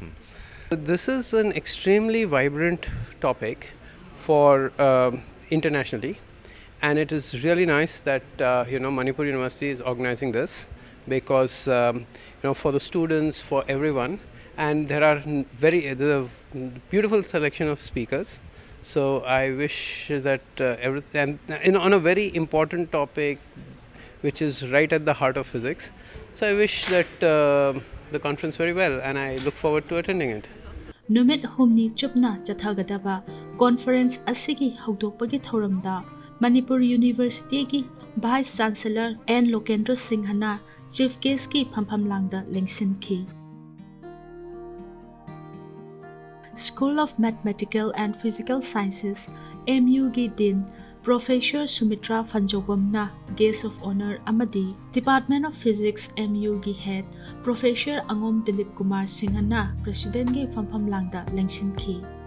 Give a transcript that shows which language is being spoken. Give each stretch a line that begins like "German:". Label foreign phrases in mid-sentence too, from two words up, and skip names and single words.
English: This is an extremely vibrant topic for internationally, and it is really nice that Manipur University is organizing this because for the students, for everyone, and there are a beautiful selection of speakers. So I wish that on a very important topic, which is right at the heart of physics. So I wish that the conference very well, and I look forward to attending it.
Manipuri: Numit humni chupna chathagadaba conference asigi haudokpagi thoramda Manipur University ki
English: Vice Chancellor
Manipuri: N. Lokendra Singhana
English: Chief Guest
Manipuri: ki phamlamlangda lengsinki. School of Mathematical and Physical Sciences MU gi Dean Professor Sumitra Fanjobamna
English: Guest of Honor
Manipuri: amadi Department of Physics MU gi Head Professor Angom Dilip Kumar Singhana President gi phamlamlangda lengsinki.